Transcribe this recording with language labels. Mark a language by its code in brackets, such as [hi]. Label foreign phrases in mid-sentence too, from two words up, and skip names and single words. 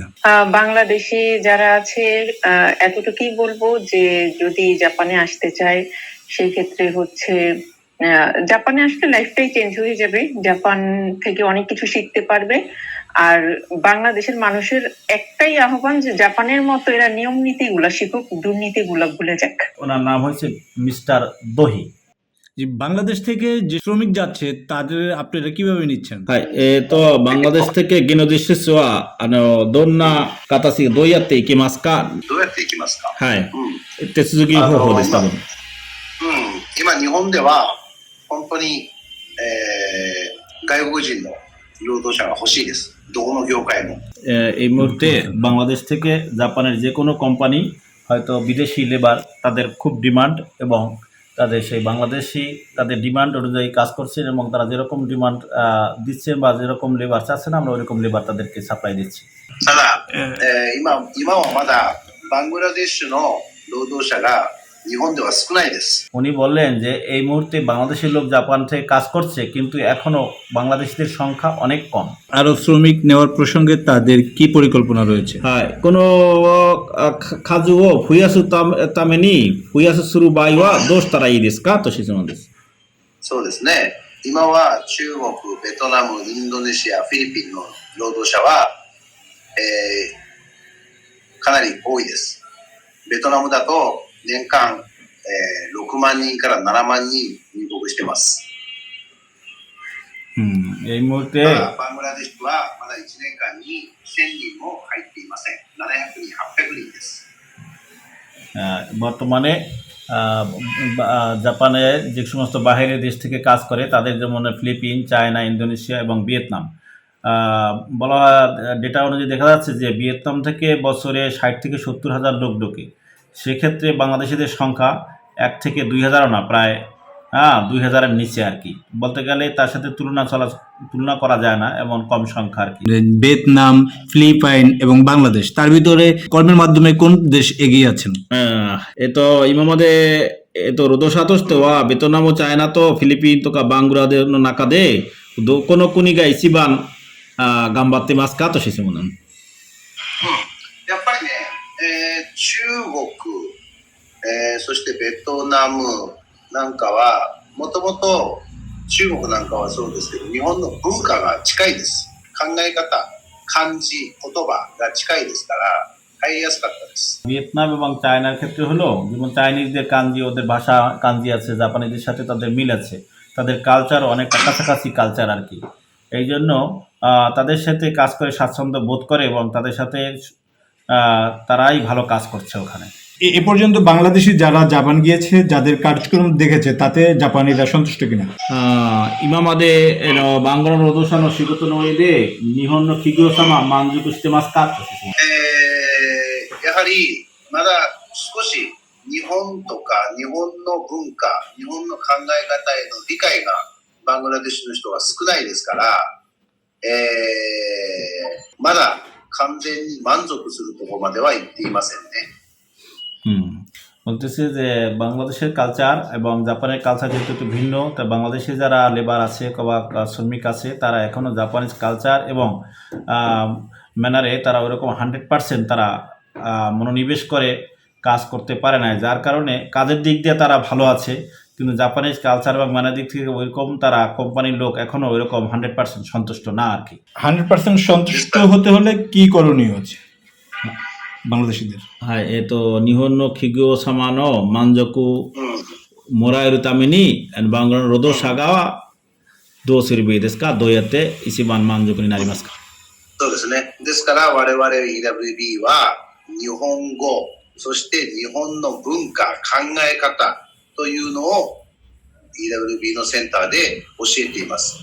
[bn] বাংলাদেশে যারা আছে এতটুকুই বলবো যে যদি জাপানে আসতে চায় সেই ক্ষেত্রে হচ্ছে জাপানে আসলে লাইফটাই চেঞ্জ হয়ে যাবে, জাপান থেকে অনেক কিছু শিখতে পারবে। আর বাংলাদেশের মানুষের একটাই আহ্বান যে জাপানের মতো এরা নিয়ম নীতিগুলা শিখুক, দুর্নীতিগুলা ভুলে যাক। ওনার নাম হচ্ছে মিস্টার দহি। যে বাংলাদেশ থেকে যে শ্রমিক যাচ্ছে তাদের আপনারা কিভাবে নিচ্ছেন? [ja] はい、バングラデシュ的技能実施はどんな形でどうやっていきますか？どうやっていきますか？はい、うん手続き方法です多分。今日本では本当に、外国人の労働者が欲しいです。どこの業界も。 [bn] এই মুহূর্তে বাংলাদেশ থেকে জাপানের যে কোনো কোম্পানি হয়তো বিদেশি লেবার তাদের খুব ডিমান্ড, এবং তাদের সেই বাংলাদেশি তাদের ডিমান্ড অনুযায়ী কাজ করছেন, এবং তারা যেরকম ডিমান্ড দিচ্ছেন বা যেরকম লেবার চাচ্ছেন আমরা ওইরকম লেবার তাদেরকে সাপ্লাই দিচ্ছি। [ja] ただ、今はまだバングラデシュの労働者が日本では少ないです。 [bn] উনি বললেন যে এই মুহূর্তে বাংলাদেশের লোক জাপান থেকে কাজ করছে, কিন্তু এখনো বাংলাদেশিদের সংখ্যা অনেক কম। আরো শ্রমিক নেওয়ার প্রসঙ্গে তাদের কি পরিকল্পনা রয়েছে? [ja] はい、この数を増やすために増やする場合はどうしたらいいですかと質問です。そうですね。今は中国、ベトナム、インドネシア、フィリピンの労働者は、かなり多いです。ベトナムだと年間、6万人から7万人入国してます。 [bn] এই মুহূর্তে [ja] ただバングラデシュはまだ1年間に1000人も入っていません。700人、800人です。 [bn] বর্তমানে জাপানে যে সমস্ত বাহিরের দেশ থেকে কাজ করে তাদের, যেমন ফিলিপিন, চায়না, ইন্দোনেশিয়া এবং ভিয়েতনাম, বলা ডেটা অনুযায়ী দেখা যাচ্ছে যে ভিয়েতনাম থেকে বছরে 60 থেকে 70 হাজার লোক ঢোকে। সেক্ষেত্রে বাংলাদেশিদের সংখ্যা 1 থেকে 2,000ও না, প্রায় 2,000-এর নিচে আর কি, বলতে গেলে তার সাথে তুলনা করা যায় না, এমন কম সংখ্যা আর কি। ভিয়েতনাম, ফিলিপাইন এবং বাংলাদেশ, তার ভিতরে কর্মের মাধ্যমে কোন দেশ এগিয়ে আছেন? [ja] 今まで、労働者としてはベトナム、チャイナとフィリピンとかバングラデシュの中でどこの国が一番頑張ってますかと質問なの。やっぱりね、中国、そしてベトナムなんかは、もともと中国なんかはそうですけど、日本の文化が近いです。考え方、漢字、言葉が近いですから、入りやすかったです。 [bn] ভিয়েতনাম এবং চায়নার ক্ষেত্রে হলো, যেমন চাইনিজদের কাঞ্জি, ওদের ভাষা কাঞ্জি আছে, জাপানিদের সাথে তাদের মিল আছে, তাদের কালচার অনেকটা কাছাকাছি কালচার আর কি। এই জন্য তাদের সাথে কাজ করে স্বাচ্ছন্দ্য বোধ করে, এবং তাদের সাথে তারাই ভালো কাজ করছে ওখানে। এ পর্যন্ত বাংলাদেশি যারা জাপান গিয়েছে, যাদের কার্যক্রম দেখেছে, তাতে জাপানিরা সন্তুষ্ট কিনা? [ja] 今までバングラの労働者の仕事の上で日本の企業様満足してますかと質問。やはりまだ少し日本とか日本の文化、日本の考え方への理解がバングラデシュの人が少ないですから、まだ完全に満足するところまでは行っていませんね。 [bn] বলতেছে যে বাংলাদেশের কালচার এবং জাপানের কালচার যেহেতু একটু ভিন্ন, তা বাংলাদেশে যারা লেবার আছে বা শ্রমিক আছে তারা এখনও [en] Japanese culture [bn] এবং ম্যানারে তারা ওইরকম 100% তারা মনোনিবেশ করে কাজ করতে পারে না, যার কারণে কাজের দিক দিয়ে তারা ভালো আছে, কিন্তু [en] Japanese culture [bn] এবং ম্যানার দিক থেকে ওইরকম তারা কোম্পানির লোক এখনও ওইরকম 100% সন্তুষ্ট না আর কি। 100% সন্তুষ্ট হতে হলে কি করণীয় আছে? বাংলাদেশিদের? [ja] はい、日本の企業様の満足うん。もらえるために、バングラの労働者がどうすればいいですか？どうやって一番満足になりますか？そうですね。ですから我々 EWB は日本語、そして日本の文化、考え方というのを EWB のセンターで教えています。